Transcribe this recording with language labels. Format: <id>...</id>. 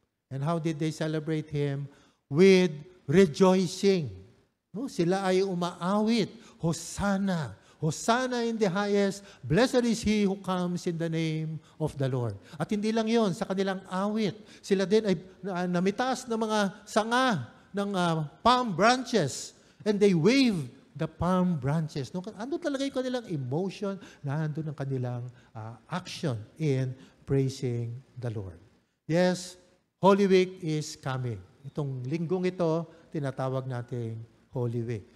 <en>And how did they celebrate Him? With rejoicing.</en> <tl>No, sila ay umaawit. Hosanna.</tl> <en>Hosanna in the highest. Blessed is He who comes in the name of the Lord.</en> <tl>At hindi lang yon, sa kanilang awit, sila din ay namitaas ng mga sanga ng palm branches.</tl> <en>And they wave the palm branches.</en> <tl>No, ano talaga yung kanilang emotion? Nandun ang kanilang action</tl> <en>in praising the Lord. Yes, Holy Week is coming.</en> <tl>Itong linggong ito, tinatawag nating</tl> <en>Holy Week.</en>